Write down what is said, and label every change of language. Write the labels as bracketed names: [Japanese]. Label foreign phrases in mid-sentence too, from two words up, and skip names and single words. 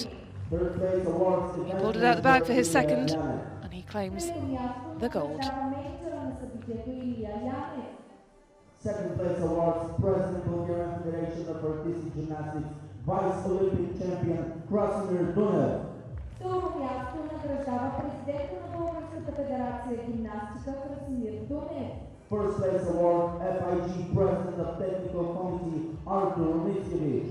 [English] Third place awards. He pulled it out the bag for his second, and he claims the gold. Second place awards, President Bulgarian Federation of Artistic Gymnastics, Vice Olympic Champion Krasimir Dunev. [Bulgarian] Второ място награждава президента на Българската федерация гимнастика Красимир Донев. [English] First place award, FIG President of Technical Committee Artur Mickiewicz.